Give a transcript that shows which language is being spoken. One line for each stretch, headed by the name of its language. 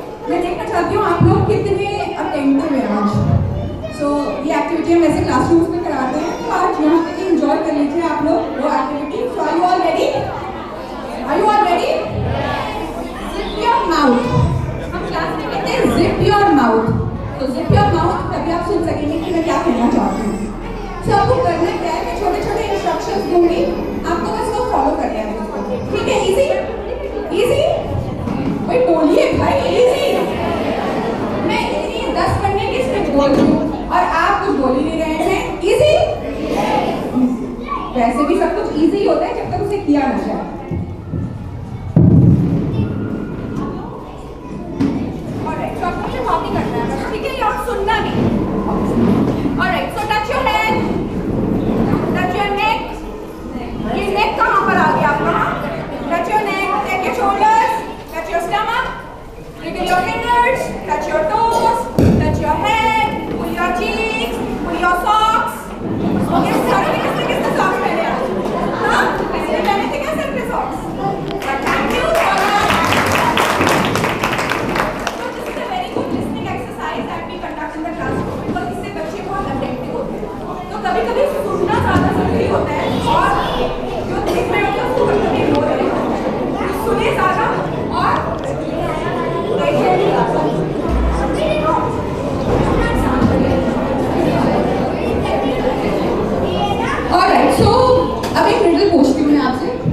Hindi: मैं देखना चाहती हूँ आप लोग कितने अटेंटिव हैं आज। सो ये एक्टिविटी हम वैसे क्लासरूम्स में कराते हैं, तो आज यहाँ पे एंजॉय कर लीजिए आप लोग वो activity.
English: So are you all ready? Are you all ready? Zip your mouth.
Hindi: हम क्लास में कहते हैं
English: zip your mouth. तो zip your mouth
Hindi: तभी आप सुन सकेंगे कि मैं क्या कहना चाहती हूँ। तो आपको करना क्या है, मैं छोटे छोटे इंस्ट्रक्शंस दूंगी, आपको बस वो फॉलो करना है मुझको, ठीक है? इजी इजी, भाई बोलिए भाई, इजी। मैं इतनी 10 करने की स्क्रिप्ट बोल रही हूँ और आप कुछ बोल ही नहीं रहे हैं। इजी, वैसे भी सब कुछ इजी होता है जब तक उसे किया ना जाए। ऑलराइट, तो आपको मुझे कॉपी करना है, ठीक है? और सुनना भी।
English: Alright, so touch your head, touch your neck.
Hindi: ये नेक कहाँ पर आ गया आपका?
English: Touch your neck, take your shoulders, touch your stomach, wiggle your fingers, touch your toes, touch your head, pull your cheeks, pull your socks.
Hindi: ये सारे किसने socks पहने हैं? हाँ, किसने पहने थे क्या सर पे socks?
English: But thank you. So this is a very good listening exercise that we conduct in the classroom because
Hindi: इससे बच्चे बहुत attentive होते हैं। तो कभी-कभी सुनना ज़्यादा जरूरी होता है और जो देख रहे होते हैं उसको कभी-कभी इग्नोर करना होता है। तो सुने ज़्यादा और ऑलराइट, सो अब एक रिडल पूछती हूँ मैं आपसे।